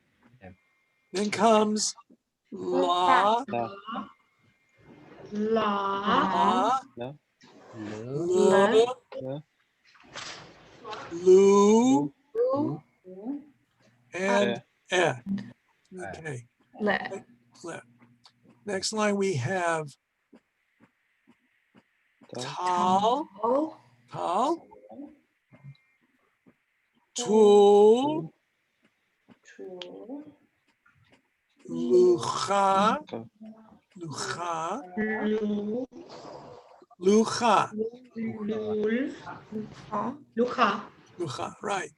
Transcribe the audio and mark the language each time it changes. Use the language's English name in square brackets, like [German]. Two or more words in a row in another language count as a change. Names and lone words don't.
[English] Then comes La. La, L, L, Lu, Lu, and E. E. Okay. Le. Le. Next line we have Tal, Tal, Tul, Lucha, Lucha, Lucha, Lucha, right.